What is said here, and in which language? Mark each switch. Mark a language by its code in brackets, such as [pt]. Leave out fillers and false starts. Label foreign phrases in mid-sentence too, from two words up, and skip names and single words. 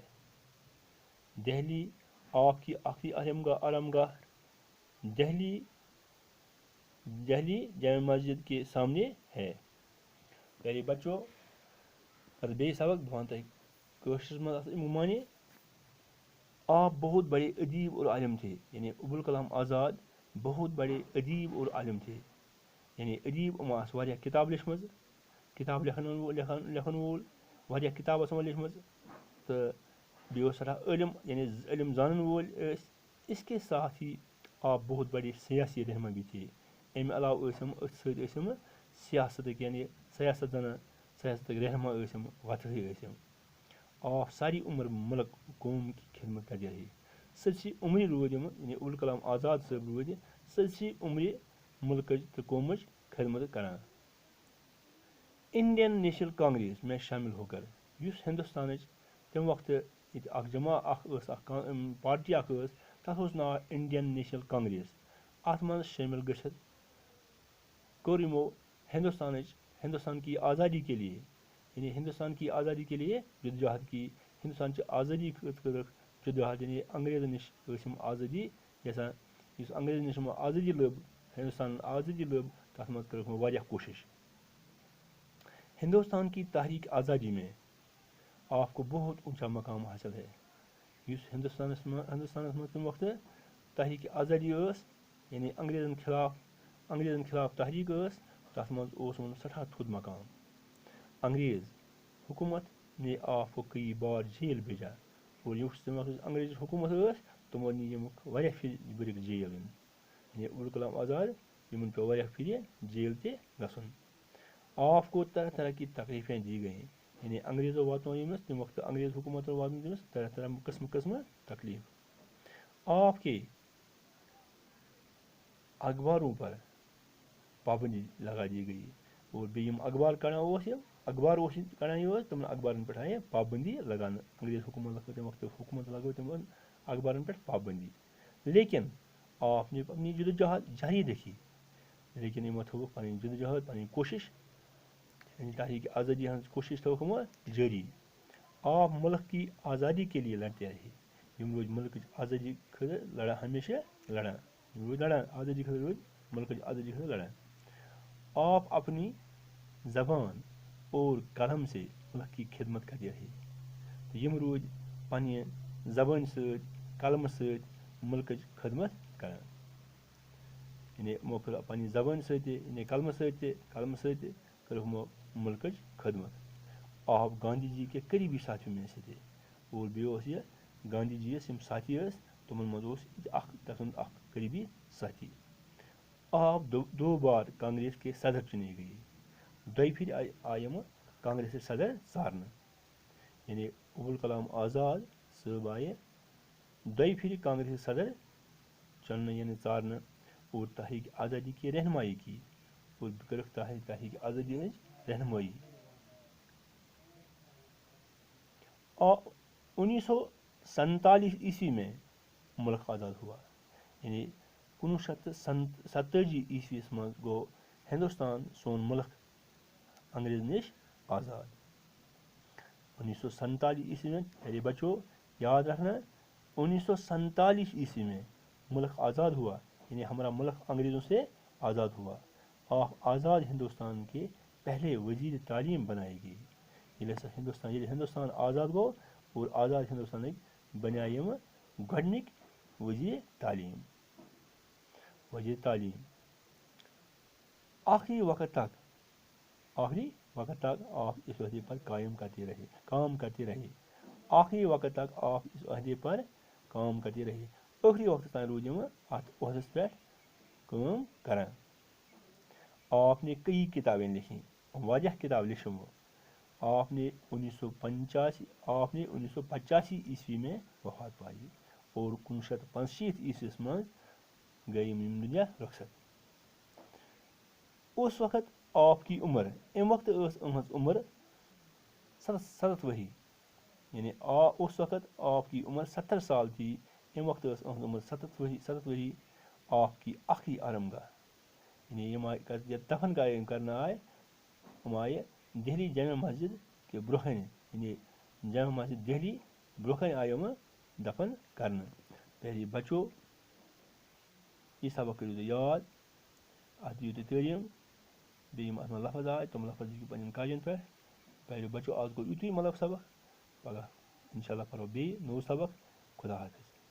[ur] دہلی آپ کی آخری آرام گاہ دہلی جامع مسجد کے سامنے ہے۔ پیارے بچوں، بے سبق بہت کوشش مانے، آپ بہت بڑے ادیب اور عالم تھے، [ks] یعنی ابوالکلام آزاد بہت بڑے ادیب اور عالم تھے، یعنی ادیب آس واریاہ کتاب لیچمز، کتاب لکھن وول واریاہ کتاب لیچمز، تو بیٚیہِ اوس سٹھا علم یعنی علم زانن وول ٲسۍ۔ [ur] اس کے ساتھ ہی آپ بہت بڑے سیاسی رہنما بھی تھے۔ [ks] امہِ علاوٕ ٲسۍ یِم أتھۍ سۭتۍ ٲسۍ یِم سیاستٕکۍ یعنی سیاست دانا سیاستٕکۍ رہنما ٲسِم وۄتھٲے ٲسِم [ur] آف ساری عمر مُلک قوم کی خدمت کرتے رہے [ks] سٲرسٕے عمرِ روٗدۍ یِم یعنی ابوالکلام آزاد صٲب روٗدۍ سٲرسٕے عمرِ مُلکٕچ تہٕ قومٕچ خدمت کران انڈین نیشنل کانگریس [ur] میں شامل ہو کر [ks] یُس ہندوستانٕچ تمہِ وقتہٕ ییٚتہِ اکھ جماع اکھ ٲس اکھ پارٹی اکھ ٲس تتھ اوس ناو انڈین نیشنل کانگریس اتھ منٛز شٲمِل گٔژھِتھ کوٚر یِمو [ur] ہندوستان کی آزادی کے لیے یعنی ہندوستان کی آزادی کے لیے جدوجہد کی [ks] ہندوستانچہِ آزٲدی خٲطرٕ جدوجہد یعنی انگریزن نِش ٲسۍ یِم آزٲدی یژھان یُس انگریزن نِش یِمو آزٲدی لٔب ہندوستانن آزٲدی لٔب تتھ منٛز کٔرٕکھ یِمو واریاہ کوٗشش [ur] ہندوستان کی تحریک آزادی میں آپ کو بہت اونچا مقام حاصل ہے [ks] یُس ہندوستانس منٛز تمہِ وقتہٕ تحریک آزادی ٲس یعنی انگریزن خلاف تحریک ٲس تتھ منٛز اوس یِمن سٮ۪ٹھاہ تھوٚد مقام [ur] انگریز حکوٗمت نے آپ کو کئی بار جیل بھیجا اور [ks] یُس تمہِ وقتٕچ انگریزٕچ حکوٗمت ٲس تِمو نی یِمُک واریاہ پھِرِ بٔرِکھ جیل یعنی ابوالکلام آزاد یِمن پیوٚو واریاہ پھِرِ جیل تہِ گژھُن [ur] آپ کو طرح طرح کی تکلیفیں دی گئیں [ks] یعنی انگریزو واتنو ییٚمِس تمہِ وقتہٕ انگریز حکوٗمتو واتنو تٔمِس طرح طرح قٕسمہٕ تکلیف [ur] آپ کے اخباروں پر پابندی لگا دی گئی اور [ks] بیٚیہِ یِم اخبار کڑان اوس کڑان یہِ اوس تِمن اخبارن پٮ۪ٹھ آیہِ پابندی لگاونہٕ انگریز حکوٗمت تمہِ وقتہٕ حکوٗمت لگٲو تِمن اخبارن پٮ۪ٹھ پابندی [ur] لیکن آپ نے اپنی جدوجہد جاری رکھی [ks] لیکن یِمو تھٲوٕکھ پنٕنۍ جدوجہد پنٕنۍ کوٗشش یعنی تحریک آزادی ہٕنٛز کوٗشش تھٲوٕکھ یِمو جٲری [ur] آپ ملک کی آزادی کے لیے لڑتے [ks] رہے یِم روٗدۍ مُلکٕچ آزٲدی خٲطرٕ لڑان ہمیشہ لڑان یِم روٗدۍ لڑان آزٲدی خٲطرٕ روٗدۍ ملکٕچ آزٲدی خٲطرٕ لڑان [ur] آپ اپنی زبان اور قلم سے ملک کی خدمت کرتے رہے [ks] تہٕ یِم روٗدۍ پننہِ زبٲنۍ سۭتۍ قلمہٕ سۭتۍ ملکٕچ خدمت کران یعنی یِمو کٔر پننہِ زبٲنۍ سۭتۍ تہِ یعنی قلمہٕ سۭتۍ تہِ کٔرٕکھ یِمو ملکٕچ خدمت [ur] آپ گاندھی جی کے قریبی ساتھیوں میں سے تھے اور [ks] بیٚیہِ اوس یہِ [ur] گاندھی [ks] جی یس یِم ساتھی ٲسۍ تِمن منٛز اوس تتھ ہُنٛد اکھ قریبی ساتھی [ur] آپ دو بار کانگریس کے صدر چُنے گئے [ks] دۄیہِ پھِرِ آیہِ یِمہٕ کانگریسٕچ صدر ژارنہٕ یعنی ابوالکلام آزاد صٲب آیہِ دۄیہِ پھِرِ کانگریسٕچ صدر چُننہٕ یعنی ژارنہٕ [ur] اور تحریک آزادی کی رہنمائی کی [ks] اور کٔرٕکھ تحریک آزادی ہٕنٛز رہنمٲیی [ur] 1947 عیسوی میں ملک آزاد ہوا [ks] یعنی 1947 عیسویس منٛز گوٚو ہندوستان سون ملک انگریز نِش آزاد [ur] 1947 عیسوی میں میرے بچوں یاد رکھنا 1947 عیسوی میں ملک آزاد ہوا یعنی ہمارا ملک انگریزوں سے آزاد ہوا آپ آزاد ہندوستان کے پہلے وزیر تعلیم بنائے گئے [ks] ییٚلہِ ہندوستان آزاد گوٚو [ur] اور [ks] آزاد ہندوستانٕکۍ بنیٛاے یِمہٕ گۄڈنِکۍ وزیر تعلیٖم [ur] آخری وقت تک آپ اس عہدے پر کام کرتے رہے آخری وقت تک آپ اس عہدے پر کام کرتے رہے [ks] ٲخری وقتس تام روٗدۍ یِمہٕ اتھ عہدس پٮ۪ٹھ کٲم کران [ur] آپ نے کئی کتابیں لکھی [ks] واریاہ کتاب لیچھ یِمو [ur] آپ نے 1985 عیسوی میں وفات پائی اور [ks] 1965 عیسویس منٛز گٔے یِم دُنیا رخصت [ur] اس وقت آپ کی عمر [ks] امہِ وقتہٕ ٲس أہٕنٛز عمر 67 ؤری یعنی اس [ur] وقت آپ کی عمر 70 سال تھی [ks] امہِ وقتہٕ ٲس أہٕنٛز عمر 67 ؤری [ur] آپ کی آخری آرم گاہ یعنی [ks] یِم آیہِ یتھ دفن کرنہٕ آیہِ یِم آیہِ دہلی جامع مسجد کہِ برونٛہہ کنہِ یعنی جامع مسجد دہلی برونٛہہ کنہِ آیہِ یِمہٕ دفن کرنہٕ پیارے بچو یہِ سبق کٔرِو تُہۍ یاد اتھ دِیِو تُہۍ تعلیٖم بیٚیہِ یِم اتھ منٛز لفظ آے تِم لفظ لیکھِو پنٕنٮ۪ن کاغذن پٮ۪ٹھ پیارے بچو آز گوٚو یِتُے مطلب سبق پگاہ [ar] انشاء اللہ [ks] پرو بیٚیہِ نوٚو سبق خدا حافظ